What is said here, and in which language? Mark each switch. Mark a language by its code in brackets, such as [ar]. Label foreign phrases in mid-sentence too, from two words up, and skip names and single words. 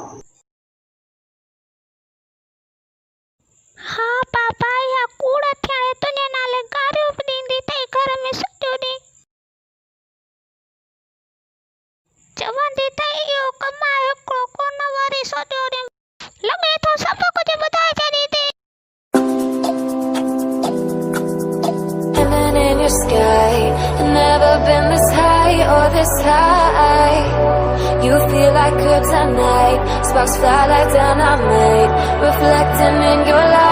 [sd] हा बाबा इहा कूड़ थी हाणे, तुंहिंजे नाले गारियूं बि ॾींदी अथई घर में सॼो ॾींहुं, चवंदी अथई इहो कमाए हिकिड़ो कोन वरी सॼो ॾींहुं लॻे थो सभु कुझु ॿुधाए छॾींदी। [en] Heaven in your sky, never been this high or this high. You feel like kryptonite, sparks fly like dynamite, reflecting in your